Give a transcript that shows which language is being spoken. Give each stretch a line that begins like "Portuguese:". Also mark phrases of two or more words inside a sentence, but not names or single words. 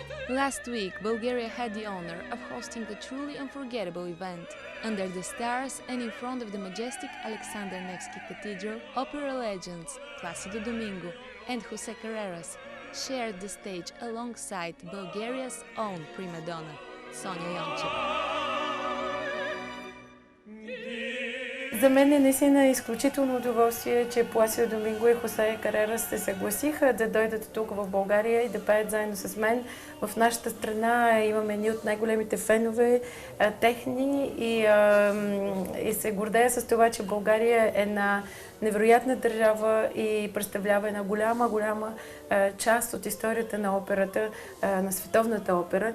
English: Last week, Bulgaria had the honor of hosting a truly unforgettable event. Under the stars and in front of the majestic Alexander Nevsky cathedral, opera legends Placido Domingo and Carreras shared the stage alongside Bulgaria's own prima donna, Sonya Yoncheva.
Bulgarian: За мен е наистина изключително удоволствие, че Placido Domingo и Carreras се съгласиха да дойдат тук в България и да пеят заедно с мен. В нашата страна имаме едни от най-големите фенове техни и се гордея с това, че България е една невероятна държава и представлява една голяма част от историята на операта, на световната опера.